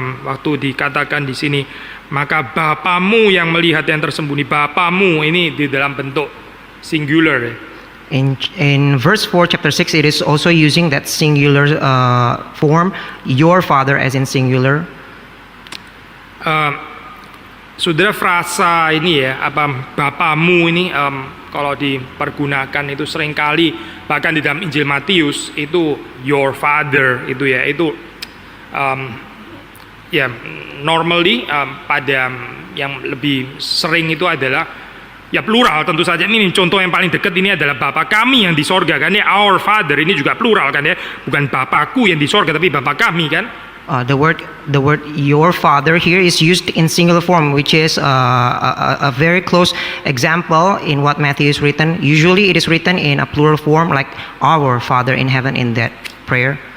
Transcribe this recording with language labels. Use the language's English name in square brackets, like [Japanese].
[Indonesian] Waktu dikatakan di sini, maka Bapamu yang melihat yang tersembunyi. Bapamu ini di dalam bentuk singular ya. [English] In verse 4 chapter 6, it is also using that singular form, your father, as in singular. [Indonesian] Saudara, frasa ini ya, Bapamu ini kalau dipergunakan itu seringkali bahkan di dalam Injil Matius itu [English] your father [Indonesian] itu ya, itu ya normally pada yang lebih sering itu adalah ya plural tentu saja. Ini contoh yang paling dekat ini adalah Bapa kami yang di sorga kan ya, [English] our father [Indonesian] ini juga plural kan ya, bukan Bapakku yang di sorga tapi Bapa kami kan. [English] The word your father here is used in singular form, which is a very close example in what Matthew is written. Usually it is written in a plural form like our Father in heaven in that prayer.